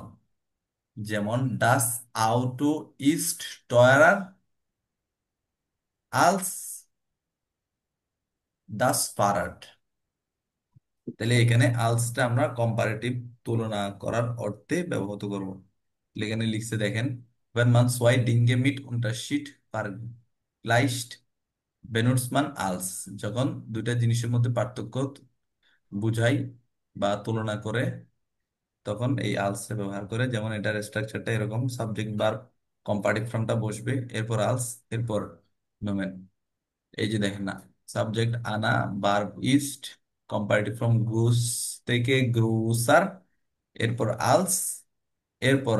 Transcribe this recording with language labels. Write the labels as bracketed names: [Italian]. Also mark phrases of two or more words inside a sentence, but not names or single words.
[German] যেমন das Auto ist teurer als das Fahrrad. [Bangla] তাহলে এখানে আলসটা আমরা কম্পারেটিভ তুলনা করার অর্থে ব্যবহৃত করব। তাহলে এখানে লিখছে দেখেন, [German] wenn man zwei Dinge mit Unterschied vergleicht benutzt man als, [Bangla] যখন দুইটা জিনিসের মধ্যে পার্থক্য বুঝাই বা তুলনা করে, তখন এই আলস ব্যবহার করে। যেমন এটার স্ট্রাকচারটা এরকম, সাবজেক্ট ভার্ব কম্পারেটিভ ফর্মটা বসবে, এরপর আলস, এরপর নোমেন। এই যে দেখেন না, সাবজেক্ট আনা, ভার্ব ইস্ট, কম্পারেটিভ ফর্ম গ্রুস থেকে গ্রুসার, এরপর আলস, এরপর